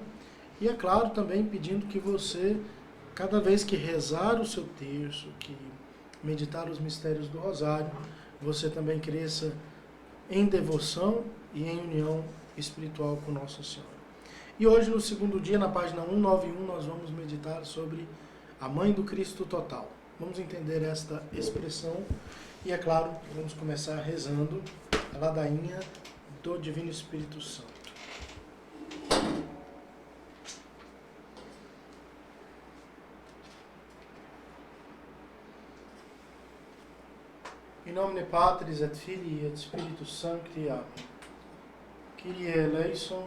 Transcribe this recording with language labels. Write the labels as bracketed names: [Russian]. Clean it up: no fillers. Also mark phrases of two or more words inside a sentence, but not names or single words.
[Portuguese] E é claro, também pedindo que você, cada vez que rezar o seu terço, que meditar os mistérios do Rosário, você também cresça em devoção e em união espiritual com Nossa Senhora. E hoje, no segundo dia, na página 191, nós vamos meditar sobre a Mãe do Cristo Total. Vamos entender esta expressão e, é claro, vamos começar rezando a ladainha do Divino Espírito Santo. [Latin] In nomine Patris et Filii et Spiritus Sancti. [Greek] Amen. Kyrie eleison,